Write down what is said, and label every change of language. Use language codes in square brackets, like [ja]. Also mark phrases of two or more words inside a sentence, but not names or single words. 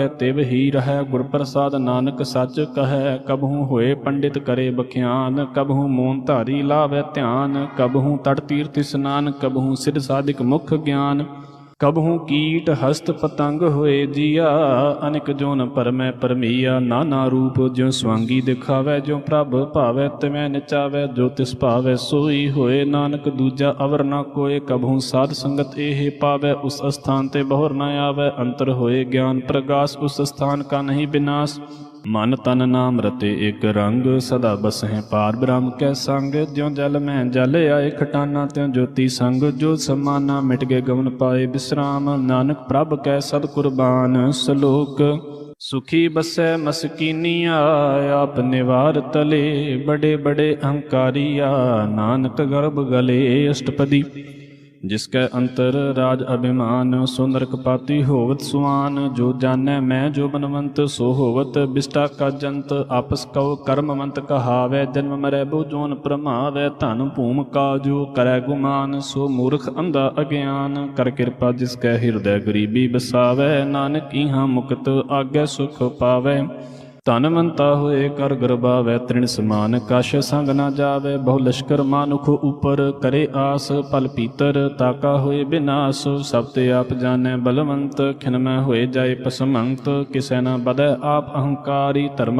[hi] तिव ही रहै, गुर प्रसाद नानक सच कहै, कबहू होए पंडित करे बख्यान, कबहू मोन धारी लावै ध्यान, कबहू तट तीर्थ स्नान, कबहू सिद्ध साधिक मुख ज्ञान, कबहू कीट हस्त पतंग होए जिया, अनेक जोन परमै परमिया, नाना रूप ज्यों स्वांगी दिखावै, ज्यों प्रभ भावै तिवै नचावै, जो तिस भावै सोई होए, नानक दूजा अवर न कोय, कबहू साध संगत एह पावै, उस स्थान ते बहुर न आवै, अंतर होए ज्ञान प्रगास, उस स्थान का नहीं विनाश, मन तन नाम रते एक रंग, सदा बसहें पार ब्रह्म कै संग, ज्यों जल में जल आए खटाना, त्यों ज्योति संग जो समाना, मिट गए गमन पाए विश्राम, नानक प्रभ कै सद कुर्बान। श्लोक सुखी बसै मस्कीनिया, आप निवार तले, बड़े बड़े अहंकारिया, नानक गर्भ गले। अष्टपदी जिसकै अंतर राज अभिमान, सो नरकपाती होवत सुआन, जो जानै मैं जो बनवंत, सो होवत बिष्टा का जंत, आपस कव कर्मवंत कहावै, जन्म मरै बहु जोन प्रमावै, धन भूम का जो करै गुमान, सो मूर्ख अंधा अज्ञान, कर किरपा जिसकै हृदय गरीबी बसावै, नानक इहाँ मुक्त आज्ञा सुख पावै, धनवंता होए कर गरबावै, त्रिण समान कछ संग ना जावै, बहु लशकर मानुख उपर करे आस, भल पीतर ताका होए बिनास, सभ ते आप जाणै बलवंत, खिनमै होए जाए पसमंत, किसै ना बदै आप अहंकारी, धरम